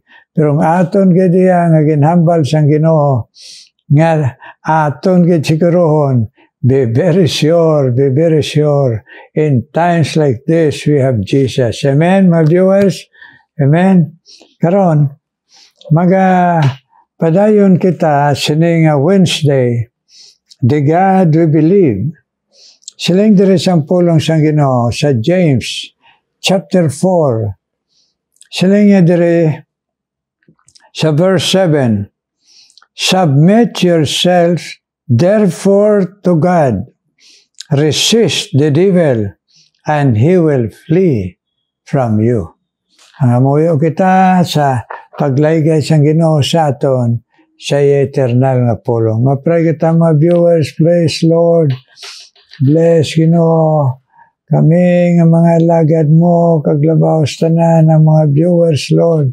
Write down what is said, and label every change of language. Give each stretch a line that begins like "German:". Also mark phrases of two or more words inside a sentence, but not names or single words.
Hiligaynon: Pero ang aton gadiya nga ginhambal sang Ginoo nga aton gid sigurohon.
English: Be very sure, in times like this, we have Jesus. Amen, my viewers? Amen?
Hiligaynon: Karon, padayon kita sining
English: Wednesday, the God we believe.
Hiligaynon: Siling diri sang pulong sang Ginoo sa James, chapter 4. Siling diri sa verse 7.
English: Submit yourselves therefore to God, resist the devil, and he will flee from you.
Hiligaynon: Muyo kita sa paglaygay sang Ginoo sa aton sa eternal nga pulong. Mapray kita mga viewers,
English: please Lord,
Hiligaynon: bless Ginoo kami nga mga lagad mo, kaglabaw tanan ng mga viewers Lord.